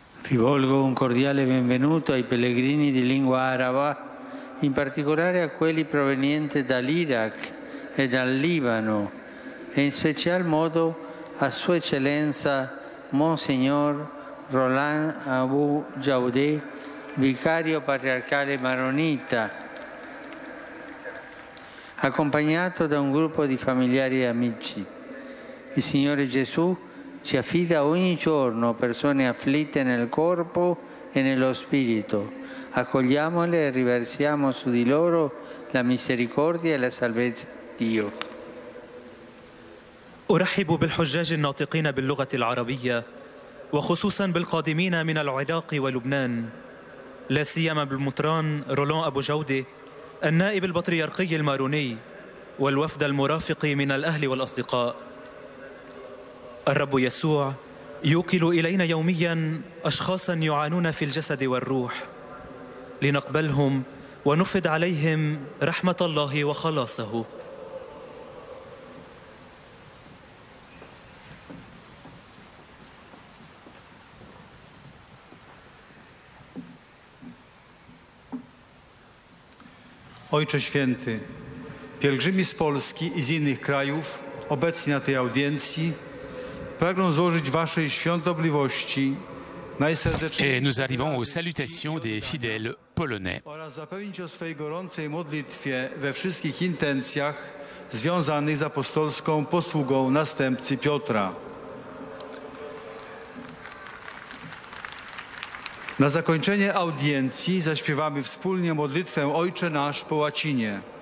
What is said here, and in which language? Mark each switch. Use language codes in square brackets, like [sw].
[it] Rivolgo un cordiale benvenuto ai pellegrini di lingua araba, in particolare a quelli provenienti dall'Iraq e dal Libano, e in special modo a Sua Eccellenza Monsignor Roland Abu Jaudeh, vicario patriarcale maronita, accompagnato da un gruppo di familiari e amici. Il Signore Gesù ci affida ogni giorno persone afflitte nel corpo e nello spirito. Accogliamole e riversiamo su di loro la misericordia e la salvezza di Dio. [ar] أرحب بالحجاج الناطقين باللغة العربية، وخصوصا بالقادمين من العراق ولبنان، لا سيما بالمطران رولان أبو جودة النائب البطريركي الماروني والوفد المرافق من الأهل والأصدقاء. الرب يسوع يوكل إلينا يوميا أشخاصا يعانون في الجسد والروح، لنقبلهم ونفض عليهم رحمة الله وخلاصه. [pl] Ojcze Święty, pielgrzymi z Polski i z innych krajów obecni na tej audiencji pragną złożyć Waszej świątobliwości najserdeczniejsze [fr] Et nous arrivons aux salutations des fidèles polonais. [pl] oraz zapewnić o swej gorącej modlitwie we wszystkich intencjach związanych z apostolską posługą następcy Piotra. Na zakończenie audiencji zaśpiewamy wspólnie modlitwę Ojcze Nasz po łacinie.